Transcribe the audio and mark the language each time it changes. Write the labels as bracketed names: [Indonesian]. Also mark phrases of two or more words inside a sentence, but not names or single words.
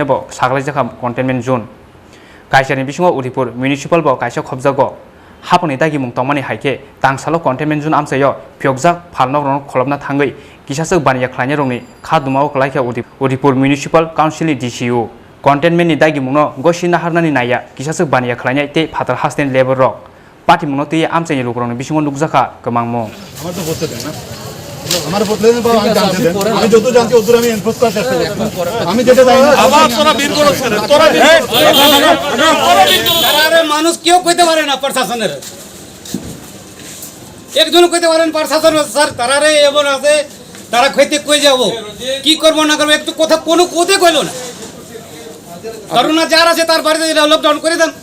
[Kok Borok] ब सागलायजाखा [English] containment zone [Kok Borok] काइसारनि बिसिङाव उदयपुर म्युनिसिपाल ब काइसा खबजागो हापनि दागि मुं तमानि हाइके तांसालो [English] containment zone [Kok Borok] आमचाइयो फियकजाक फालनक रंनो खलबना थांगै किसाचक बानिया खलायनाय रंनि खादुमाव क्लाइखा उदयपुर म्युनिसिपाल काउन्सिलनि डिसिओ कन्टेनमेन्टनि दागि मुंनो गसि नाहारनानि नाया किसाचक बानिया खलायनाय ते फातार हास्तेन लेबर रक पार्टी मुंनो ते आमचाइनि लुकुरंनि बिसिङाव नुकजाखा गोमांमु [Bangla] আমার তো বলতে দেন না আমার বলতে দেন বা আমি জানতে দেন আমি যত জানতে ওদূর আমি এনফোর্স করার চেষ্টা করব আমি যেটা জানি না আবার তোরা বীর করছ তোরা বীর আরে মানুষ কেউ কইতে পারে না প্রশাসনের একজন কইতে পারেন প্রশাসন স্যার তারারে এমন আছে তারা কইতে কই যাব কি করব না করব একটু কথা কোনো কোতে কইলো না করোনা যার আছে তার বাড়িতে লকডাউন করে দেন